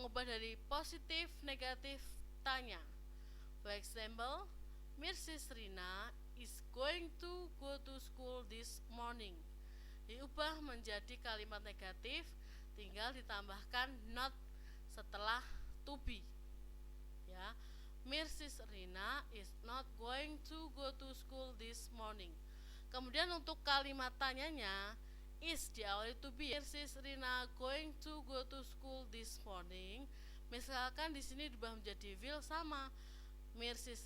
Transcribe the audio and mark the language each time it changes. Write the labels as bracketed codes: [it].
[id] Mengubah dari positif negatif tanya. [en] For example, Mrs. Rina is going to go to school this morning. [id] Diubah menjadi kalimat negatif, tinggal ditambahkan not setelah to be ya. [en] Mrs. Rina is not going to go to school this morning. [id] Kemudian untuk kalimat tanyanya is diawali to be. Mrs. [en] Rina going to go to school this morning. [id] Misalkan di sini diubah menjadi will, sama. Mrs.